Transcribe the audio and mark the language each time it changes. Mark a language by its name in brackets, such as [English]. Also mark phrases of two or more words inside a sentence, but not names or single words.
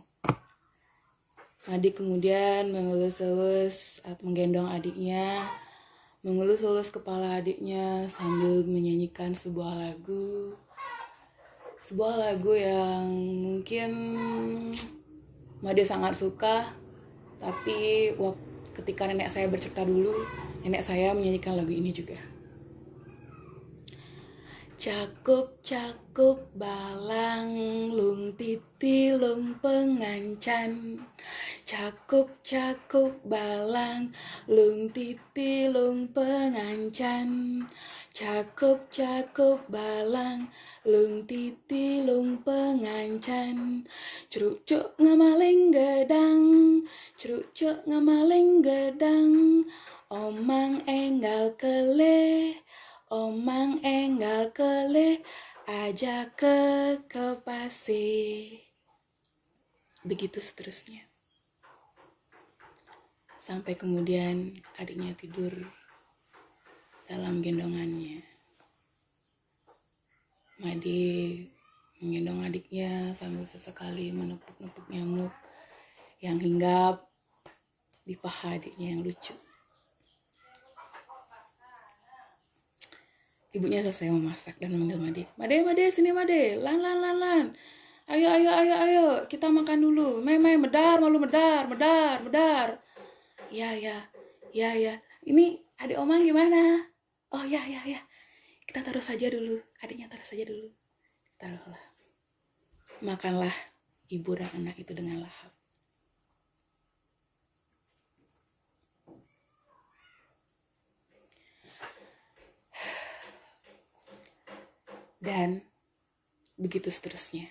[Indonesian] Made kemudian mengelus-elus atau menggendong adiknya, mengelus-elus kepala adiknya sambil menyanyikan sebuah lagu yang mungkin Made sangat suka. Tapi ketika nenek saya bercerita dulu, nenek saya menyanyikan lagu ini juga. [Balinese] Cakup-cakup balang, lung titi lung pengancan. Cakup-cakup balang, lung titi lung pengancan. Cakup-cakup balang, lung titi lung pengancan. Cerucuk ngamaling gedang, cerucuk ngamaling gedang. Omang enggal keleh, omang enggal keleh, ajak ke pasir. [Indonesian] Begitu seterusnya. Sampai kemudian adiknya tidur dalam gendongannya. Made menggendong adiknya sambil sesekali menepuk-nepuk nyamuk yang hinggap di paha adiknya yang lucu. Ibunya selesai memasak dan memanggil Made. Made, sini Made. Lan. Ayo, kita makan dulu. [Balinese] Medar, malu medar. [Indonesian] Ya. Ini adik Omang gimana? Oh ya. Kita taruh saja dulu. Adiknya taruh saja dulu. Taruhlah. Makanlah ibu dan anak itu dengan lahap. Dan begitu seterusnya.